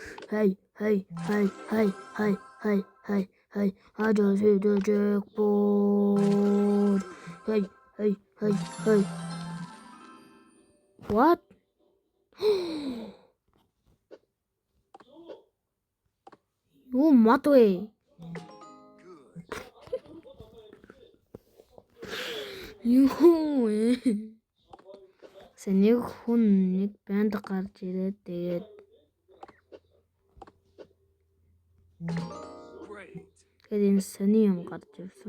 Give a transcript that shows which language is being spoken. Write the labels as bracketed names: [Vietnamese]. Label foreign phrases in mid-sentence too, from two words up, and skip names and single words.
[English] Hey, hey, hey, hey, hey, hey, hey, hey. I just hit the jackpot. Hey, hey, hey, hey. What? Oh, Matway. [Mongolian] Юу нэг хүн нэг банд гарч ирээд тэгээд энэ сони юм гарч ирсэн.